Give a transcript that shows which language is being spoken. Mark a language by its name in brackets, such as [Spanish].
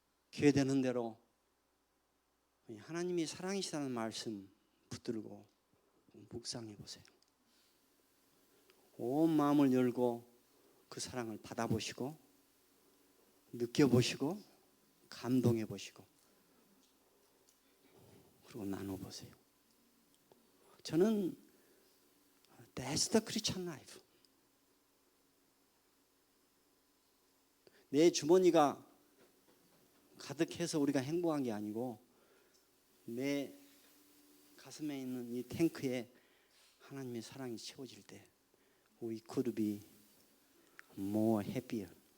[Korean] 기회 되는 대로 하나님이 사랑이시다는 말씀 붙들고 묵상해 보세요. 온 마음을 열고 그 사랑을 받아보시고 느껴보시고 감동해 보시고 그리고 나눠보세요. 저는 [English] That's the Christian life. [Korean] 내 주머니가 가득해서 우리가 행복한 게 아니고 내 가슴에 있는 이 탱크에 하나님의 사랑이 채워질 때 [English] We could be more happier.